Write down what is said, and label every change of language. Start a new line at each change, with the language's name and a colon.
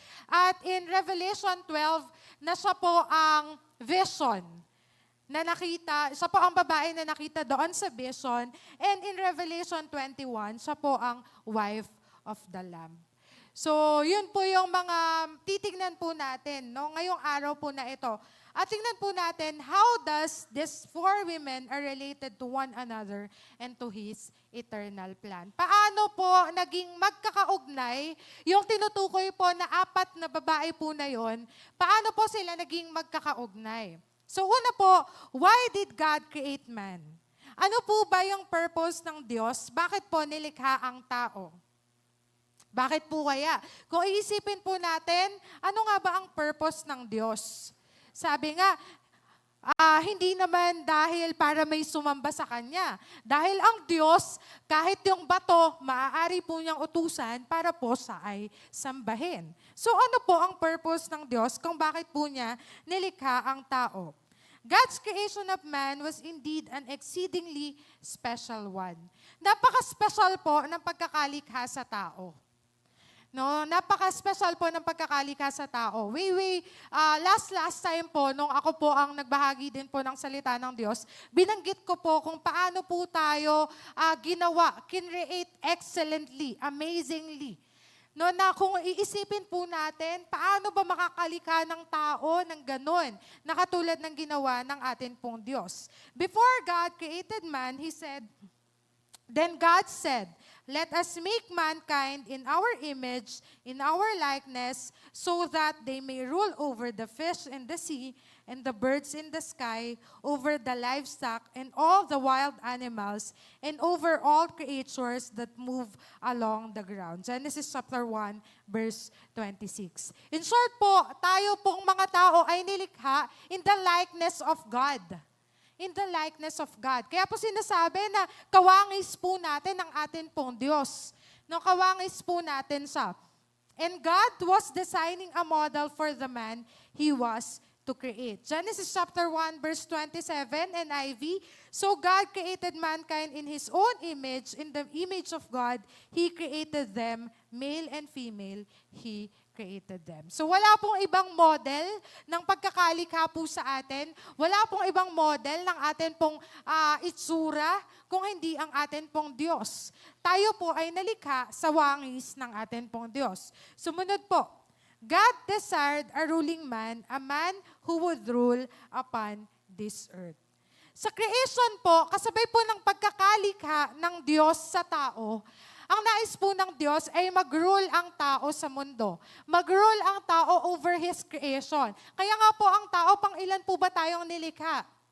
Filipino: At in Revelation 12, na siya po ang vision na nakita, siya po ang babae na nakita doon sa vision.
English: And in Revelation 21,
Filipino: siya po ang
English: wife of the Lamb.
Filipino: So, yun po yung mga titignan po natin no, ngayong araw po na ito. At tingnan po natin,
English: how does these four women are related to one another and to His eternal plan?
Filipino: Paano po naging magkakaugnay yung tinutukoy po na apat na babae po na yon? Paano po sila naging magkakaugnay? So una po,
English: why did God create man?
Filipino: Ano po ba yung purpose ng Diyos? Bakit po nilikha ang tao? Bakit po kaya? Kung iisipin po natin, ano nga ba ang purpose ng Diyos? Sabi nga, hindi naman dahil para may sumamba sa Kanya. Dahil ang Diyos, kahit yung bato, maaari po niyang utusan para po sa ay sambahin. So ano po ang purpose ng Diyos kung bakit po niya nilikha ang tao?
English: God's creation of man was indeed an exceedingly special one.
Filipino: Napaka-special po ng pagkakalikha sa tao. No, napaka-special po ng pagkakalikha sa tao. Last time po, nung ako po ang nagbahagi din po ng salita ng Diyos, binanggit ko po kung paano po tayo kinreate
English: excellently, amazingly.
Filipino: No, na kung iisipin po natin, paano ba makakalikha ng tao ng ganon, na katulad ng ginawa ng atin pong Diyos.
English: Before God created man, He said, then God said, let us make mankind in our image, in our likeness, so that they may rule over the fish in the sea and the birds in the sky, over the livestock and all the wild animals, and over all creatures that move along the ground. Genesis chapter 1, verse 26. In short po,
Filipino: tayo pong mga tao ay nilikha
English: in the likeness of God. In the likeness of God.
Filipino: Kaya po sinasabi na kawangis po natin ang atin pong Diyos. No, kawangis po natin siya.
English: And God was designing a model for the man He was to create. Genesis chapter 1, verse 27, NIV. So God created mankind in His own image. In the image of God, He created them, male and female, He created them.
Filipino: So wala pong ibang model ng pagkakalikha po sa atin. Wala pong ibang model ng atin pong itsura kung hindi ang atin pong Diyos. Tayo po ay nalikha sa wangis ng atin pong Diyos. Sumunod po,
English: God desired a ruling man, a man who would rule upon this earth.
Filipino: Sa creation po, kasabay po ng pagkakalikha ng Diyos sa tao, ang nais po ng Diyos ay mag-rule ang tao sa mundo. Mag-rule ang tao over His creation. Kaya nga po ang tao, pang ilan po ba tayong nilikha?